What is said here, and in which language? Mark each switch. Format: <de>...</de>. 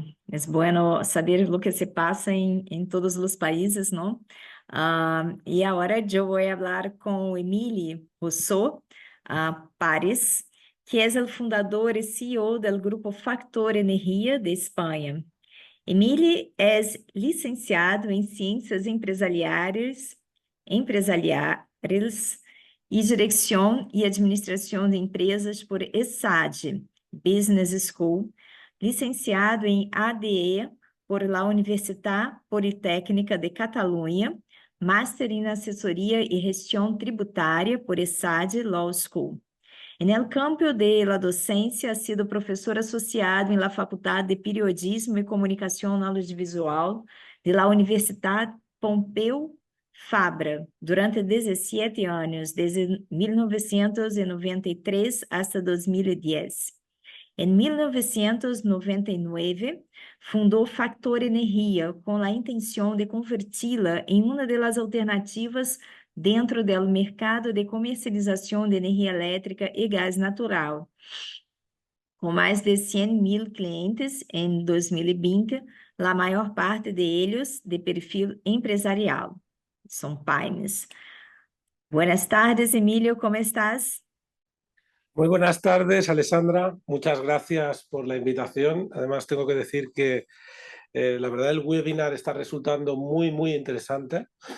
<es>Es bueno saber lo que se pasa en todos los países, ¿no? Y ahora yo voy a hablar con Emili Rousseau Pares, que es el fundador y CEO del grupo Factor Energia de Espanha. Emili es licenciado em Ciências Empresariais e Direção e Administração de Empresas por ESADE Business School, licenciado em ADE por la Universitat Politécnica de Catalunha, Máster em Assessoria e Gestão Tributária por ESADE Law School. En el campo de la docencia ha sido profesor asociado en la Facultad de Periodismo y Comunicación Audiovisual de la Universidad Pompeu Fabra durante 17 años, desde 1993 hasta 2010.</es> <pt>En 1999, fundou Factor Energia com a intenção de converti-la em uma das alternativas dentro do mercado de comercialização de energia elétrica e gás natural. Com mais de 100.000 clientes em 2020, a maior parte de eles de perfil empresarial. São pymes.</pt> <es>Buenas tardes, Emilio, ¿cómo estás? Muy buenas tardes, Alessandra. Muchas gracias por la invitación. Además, tengo que decir que la verdad el webinar está resultando muy interesante.</es>